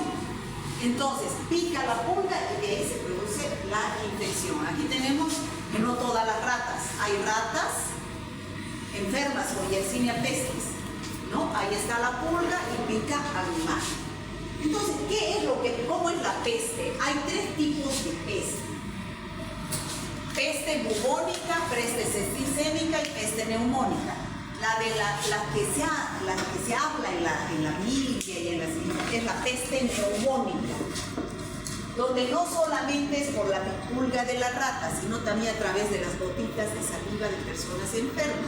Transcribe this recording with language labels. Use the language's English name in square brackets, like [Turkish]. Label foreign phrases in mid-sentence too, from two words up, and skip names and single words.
[Spanish] Entonces, pica la pulga y de ahí se produce la infección. Aquí tenemos que no todas las ratas. Hay ratas enfermas con Yersinia pestis, ¿no? Ahí está la pulga y pica al humano. Entonces, ¿cómo es la peste? Hay 3 tipos de peste. Peste bubónica, peste septicémica y peste neumónica. La que se habla en la Biblia y en las es la peste neumónica, donde no solamente es por la pulga de la rata, sino también a través de las gotitas de saliva de personas enfermas.